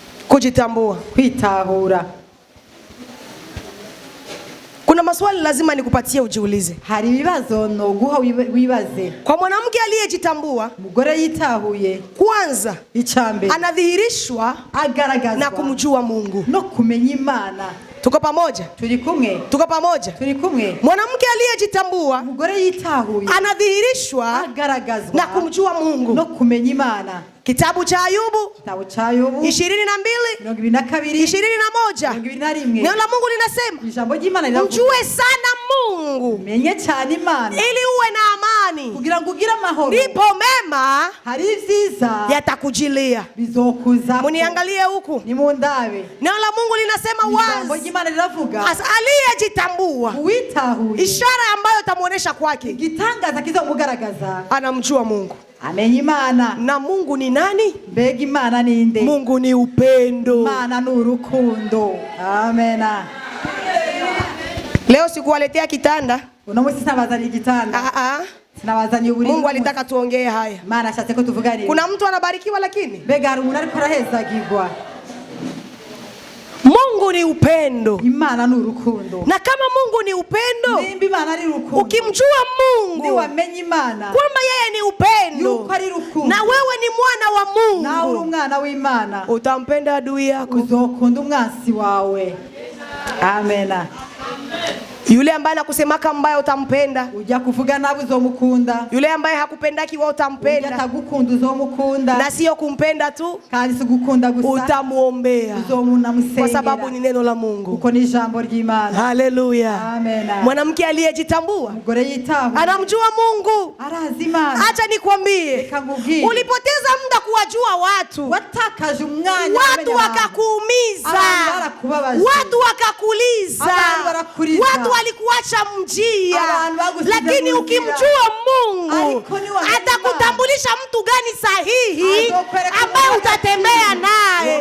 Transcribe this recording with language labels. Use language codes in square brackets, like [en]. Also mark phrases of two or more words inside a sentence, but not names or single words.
[sw] Kujitambua. [rn] Kwitahura. [sw] Kuna maswali lazima nikupatie ujiulize. [rn] Hari ibibazo no guha wibaze. [sw] Kwa mwanamke aliyejitambua, [rn] mugore yitahuye, [sw] kwanza [rn] icambere [sw] anadhihirishwa [rn] agaragazwa [sw] na kumjua Mungu. [rn] No kumenya Imana. [sw] Tuko pamoja? [rn] Turi kumwe. [sw] Tuko pamoja? [rn] Turi kumwe. [sw] Mwanamke aliyejitambua, [rn] mugore yitahuye, [sw] anadhihirishwa [rn] agaragazwa [sw] na kumjua Mungu. [rn] No kumenya Imana. [sw] Kitabu cha Ayubu, kitabu cha Ayubu 22, 22, 21. 21. Neno la Mungu linasema, [rn] ijambo ry'Imana liravuga, [sw] mjue sana Mungu, [rn] menye cyane Imana, [sw] ili uwe na amani, [rn] kugira ngo ugire amahoro, [sw] ndipo mema [rn] hari ivyiza [sw] yatakujilia. [rn] bizokuza. [sw] Muniangalie huku, [rn] ni mundabe. [sw] neno la Mungu linasema [rn] ijambo [sw] wazi, [rn] ry'Imana liravuga, [sw] aliyejitambua, [rn] uwitahuye, [sw] ishara ambayo itamuonesha kwake, [rn] gitangaza kizomugaragaza, [sw] anamjua Mungu. [rn] amenya Imana. [sw] Na Mungu ni nani? [rn] Mbega Imana ninde? [sw] Mungu ni upendo. [rn] Imana ni urukundo. Amena. [sw] Leo sikuwaletea kitanda. [rn] Uno musi sinabazani igitanda. Sinabazani uburi. [sw] Mungu alitaka tuongee haya. [rn] Maana ashatse ko tuvuganira. [sw] Kuna mtu anabarikiwa lakini [rn] mbega hari umuntu ariko arahezagirwa. [sw] Mungu ni upendo. [rn] Imana ni urukundo. [sw] Na kama Mungu ni upendo, [rn] nimba Imana ari urukundo, [sw] ukimjua Mungu, [rn] ni wamenye Imana [sw] kwamba yeye ni upendo, [rn] yuko ari urukundo, [sw] na wewe ni mwana wa Mungu, [rn] na uri umwana w'Imana, [sw] utampenda adui yako, [rn] uzokunda umwansi wawe. Amena. [sw] Yule ambaye anakusemaka mbaya utampenda. [rn] Ujya kuvuga nabi uzomukunda. [sw] Yule ambaye hakupendaki wewe utampenda. [rn] Ujya tagukunda uzomukunda. [sw] Na sio kumpenda tu, [rn] kandi si gukunda gusa, [sw] utamuombea. [rn] Uzomunamusengera. [sw] Kwa sababu ni neno la Mungu. [rn] Uko ni jambo ry'Imana. Haleluya. Amen. [sw] Mwanamke aliyejitambua, [rn] mugore yitaho, [sw] anamjua Mungu. [rn] Arazi Imana. [sw] Acha nikwambie, ulipoteza muda kuwajua watu. [rn] Watakaje umwanya, [sw] watu wakakuumiza, watu wakakuliza, watu walikuacha mjia. Lakini ukimjua Mungu, atakutambulisha mtu gani sahihi ambaye utatembea naye.